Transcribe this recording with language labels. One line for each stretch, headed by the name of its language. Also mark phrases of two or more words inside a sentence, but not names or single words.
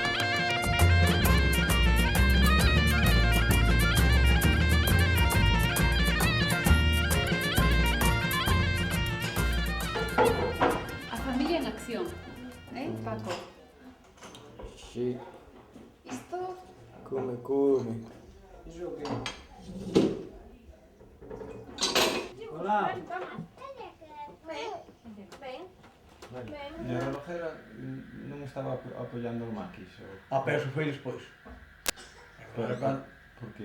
Galician: A familia en acción, Paco? Sí, Isto come, come. Hola. E a relojera non estaba apoiando os maquis? A peso foi despois. Por qué?